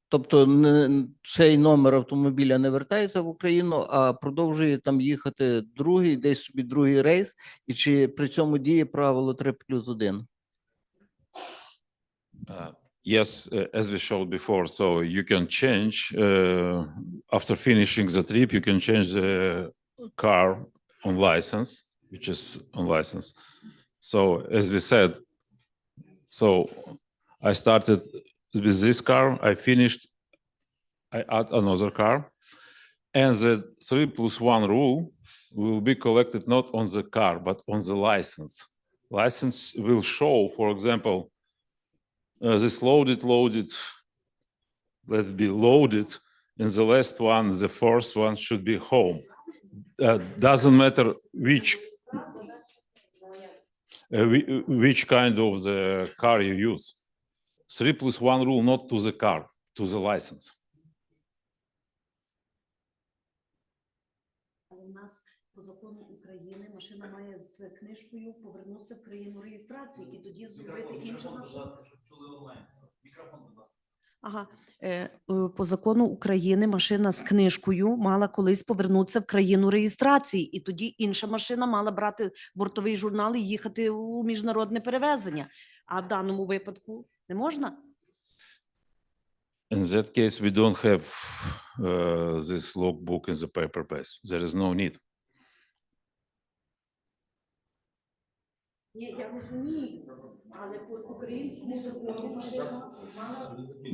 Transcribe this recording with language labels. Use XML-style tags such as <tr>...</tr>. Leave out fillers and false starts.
<uk>Тобто цей номер автомобіля не вертається в Україну, а продовжує там їхати другий, десь собі другий рейс, і чи при цьому діє правило 3+1?</uk> <en>Yes, as we showed before, so you can change, after finishing the trip, you can change the car on license, which is on license. So as we said, so I started with this car, I finished, I add another car, and the 3+1 rule will be collected not on the car, but on the license. License will show, for example, this loaded, let's be loaded, and the last one, the first one should be home. Doesn't matter which kind of the car you use. 3+1 rule not to the car, to the license.</en> <uk>У нас по закону України машина має з книжкою повернутися в країну реєстрації і тоді зробити іншу машину. Ага, по закону України машина з книжкою мала колись повернутися в країну реєстрації, і тоді інша машина мала брати бортовий журнал і їхати у міжнародне перевезення. А в даному випадку не можна?</uk> <en>In that case, we don't have this logbook in the paper base. There is no need.</en> <uk>Ні, я розумію, але по українському закону машина мала...</uk>